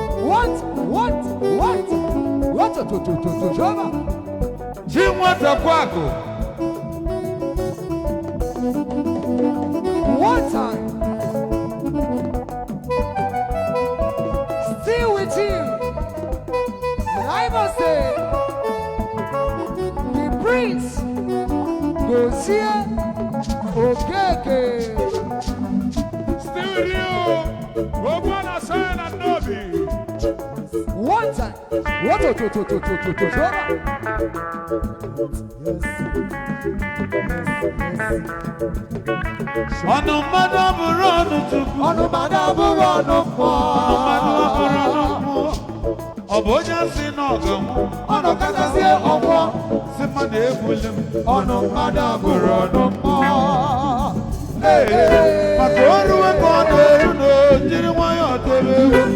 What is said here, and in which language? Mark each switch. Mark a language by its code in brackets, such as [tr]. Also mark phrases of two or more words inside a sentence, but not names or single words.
[en] What? What? What? What? To, to, to, to, Jehova. [ig] Ji nwata kwako. [en] One time. Still with you. Live on stage, the Prince, Dozie Okeke. Studio, Ogbonna Sign and Nobi. One time. What, what, what, what, what, what, what, what? [ig] Ọnụ mmadụ abụrụ ọnụ Chukwu. Ọnụ mmadụ abụrụ ọnụ mmụọ. Ọnụ mmadụ abụrụ ọnụ mmụọ. Ọ bụ onye asị na ọ ga-anwụ. Ọnụ kachasị ọnwụọ. Sị mmadụ egbuli m. Ọnụ mmadụ abụrụ ọnụ mmụọ. Ee, maka ọrụ ego ọ na-eru na o jiri nwayọọ tebe egwu.